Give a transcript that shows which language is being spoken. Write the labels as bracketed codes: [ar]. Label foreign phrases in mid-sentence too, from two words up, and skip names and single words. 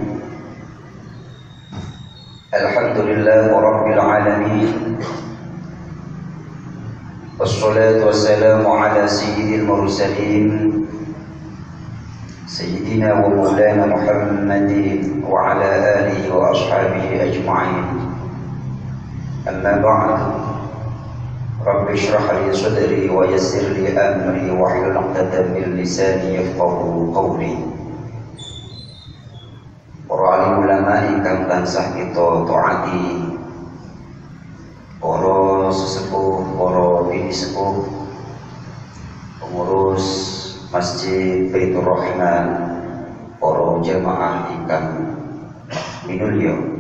[ar] الحمد لله رب العالمين والصلاة والسلام على سيد المرسلين سيدنا ومولانا محمد وعلى آله وأصحابه أجمعين. أما بعد رب اشرح لي صدري ويسر لي أمري واحلل عقدة من لساني يفقهوا قولي. [jv] Para ulama ingkang tansah kita taati, para sesepuh, para bini sepuh, pengurus Masjid Baitur Rahman, para jamaah ingkang minulya.